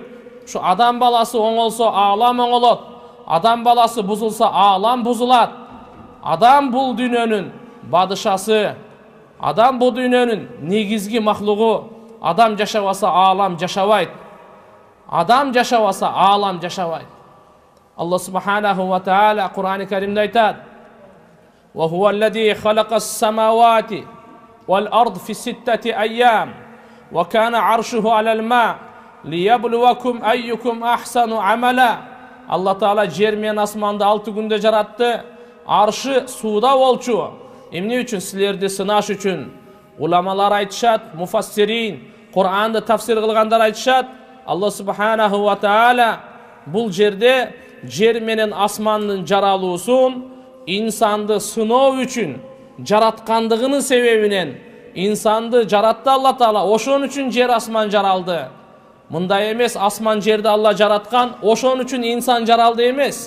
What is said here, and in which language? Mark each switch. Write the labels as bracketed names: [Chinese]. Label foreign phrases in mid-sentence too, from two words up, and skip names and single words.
[Kyrgyz] Ушу адам баласы оңолсо аалам оңолот, адам баласы бузулса аалам бузулат. Адам бул дүйнөнүн бадышасы, адам бул дүйнөнүн негизги махлугу. Адам жашабаса аалам жашабайт, адам жашабаса аалам жашабайт. [Arabic] الله سبحانه وتعالى [Kyrgyz] Кур'ани Каримде айтат: [Arabic] "وهو الذي خلق السماوات والأرض في ستة أيام وكان عرشه على الماء ليبلوكم أيكم أحسن عملا." الله تعالى [Kyrgyz] жер менен асманды 6 күндө жаратты. Аршы сууда болчу. Эмне үчүн? Силерди сынаш үчүн. Уламалар айтышат, муфассирин, Кур'анды тафсир кылгандар айтышат, [Arabic] الله سبحانه وتعالى [Kyrgyz] бул жерде жер менен асмандын жаралуусун инсанды сыноо үчүн жараткандыгынын себебинен инсанды жаратты [Arabic] الله تعالى. [Kyrgyz] Ошон үчүн жер асман жаралды. Мындай эмес, асман жерди Алла жараткан, ошон үчүн инсан жаралды эмес.